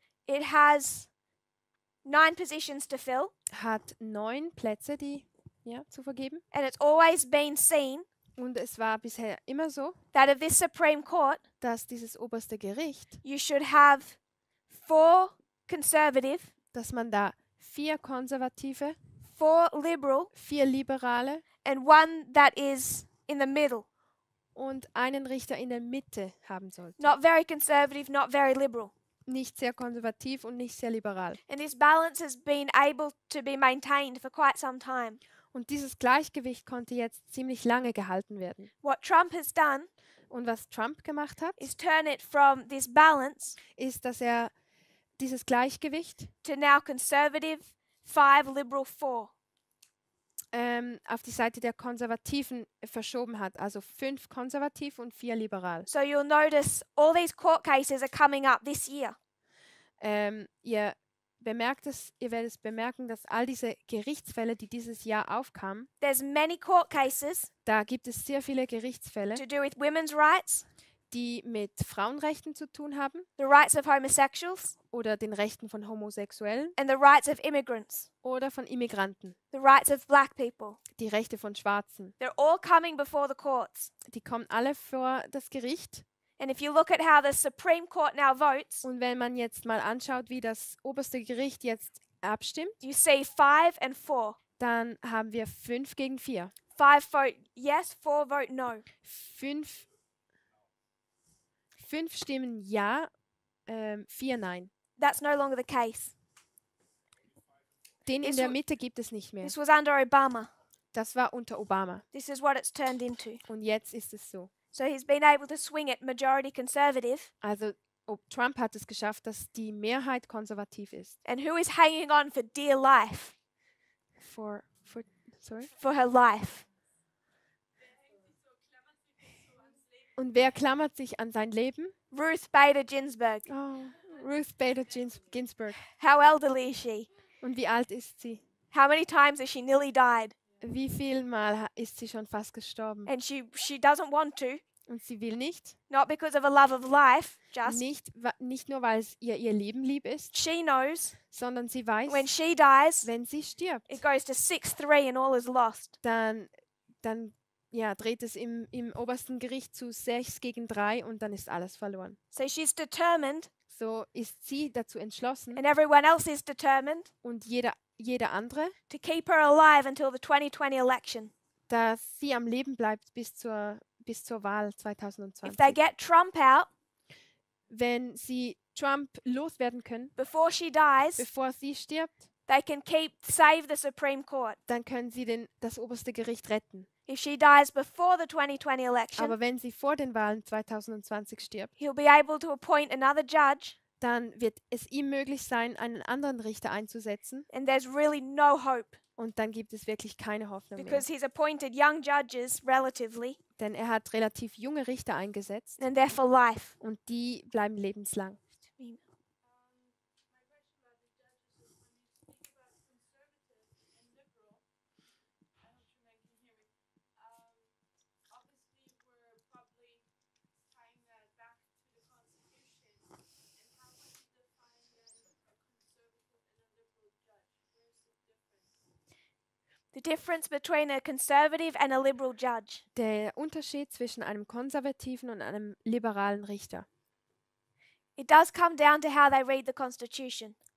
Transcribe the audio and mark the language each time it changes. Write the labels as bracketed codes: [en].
[en] it has 9 positions to fill, [de] hat 9 Plätze, zu vergeben. [en] and it's always been seen [de] Und es war bisher immer so, [en] that of this Supreme Court, [de] dass dieses oberste Gericht, [en] you should have 4 conservative, [de] dass man da 4 Konservative, [en] 4 liberal, [de] 4 Liberale [en] and 1 that is in the middle. [de] und einen Richter in der Mitte haben sollte. [en] Not very conservative, not very liberal. [de] Nicht sehr konservativ und nicht sehr liberal. [en] And this balance has been able to be maintained for quite some time. [de] Und dieses Gleichgewicht konnte jetzt ziemlich lange gehalten werden. [en] What Trump has done [de] Und was Trump gemacht hat, [en] is turn it from this balance [de] ist, dass er dieses Gleichgewicht [en] to now conservative, 5, liberal, 4. [de] auf die Seite der Konservativen verschoben hat. Also 5 konservativ und 4 liberal. [en] So you'll notice all these court cases are coming up this year. [de] Ihr ihr werdet es bemerken, dass all diese Gerichtsfälle, die dieses Jahr aufkamen, [en] There's many court cases [de] da gibt es sehr viele Gerichtsfälle, [en] to do with women's rights, [de] die mit Frauenrechten zu tun haben [en] the rights of homosexuals, [de] oder den Rechten von Homosexuellen [en] and the rights of immigrants, [de] oder von Immigranten, [en] the rights of black people. [de] die Rechte von Schwarzen. [en] They're all coming before the courts. [de] Die kommen alle vor das Gericht. [en] And if you look at how the Supreme Court now votes, [de] Und wenn man jetzt mal anschaut, wie das oberste Gericht jetzt abstimmt, [en] you see 5 and 4. [de] dann haben wir 5 gegen 4. [en] 5 vote yes, 4 vote no. [de] 5 stimmen ja, 4 nein. [en] That's no longer the case. [de] Den in [en] This [de] der [en] wa- [de] Mitte gibt es nicht mehr. [en] This was under Obama. [de] Das war unter Obama. [en] This is what it's turned into. [de] Und jetzt ist es so. [en] So he's been able to swing it majority conservative. [de] Also Trump hat es geschafft, dass die Mehrheit konservativ ist. [en] And who is hanging on for dear life? Sorry? For her life. [de] Und wer klammert sich an sein Leben? [en] Ruth Bader Ginsburg. [de] Oh, Ruth Bader Ginsburg. [en] How elderly is she? [de] Und wie alt ist sie? [en] How many times has she nearly died? [de] Wie viel Mal ist sie schon fast gestorben? [en] And she doesn't want to. [de] Und sie will nicht. [en] Not because of a love of life, just. [de] Nicht nur, weil es ihr Leben lieb ist, [en] She knows [de] sondern sie weiß, [en] when she dies, [de] wenn sie stirbt, [en] it goes to 6-3 and all is lost. [de] dann dreht es im obersten Gericht zu 6 gegen 3 und dann ist alles verloren. [en] So she's determined, [de] So ist sie dazu entschlossen [en] and everyone else is determined, [de] und jeder andere, [en] to keep her alive until the 2020 election. [de] dass sie am Leben bleibt bis zur Wahl [en] If they [de] 2020. [en] get Trump out [de] Wenn sie Trump loswerden können, [en] before she dies, [de] bevor sie stirbt, [en] they can save the Supreme Court. [de] dann können sie das oberste Gericht retten. [en] If she dies before the 2020 election, [de] Aber wenn sie vor den Wahlen 2020 stirbt, [en] he'll be able to appoint another judge, [de] dann wird es ihm möglich sein, einen anderen Richter einzusetzen. [en] and there's really no hope [de] Und dann gibt es wirklich keine Hoffnung mehr. [en] because he's appointed young judges relatively, [de] Denn er hat relativ junge Richter eingesetzt [en] and they're for life. [de] und die bleiben lebenslang. [en] My question about the judges is when you speak about conservative and liberal, I hope you can hear me. Obviously, we're probably tying that back to the Constitution. And how would you define then a conservative and a liberal judge? Where's the difference? The difference between a conservative and a liberal judge. [de] Der Unterschied zwischen einem konservativen und einem liberalen Richter. [en] It does come down to how they read the Constitution.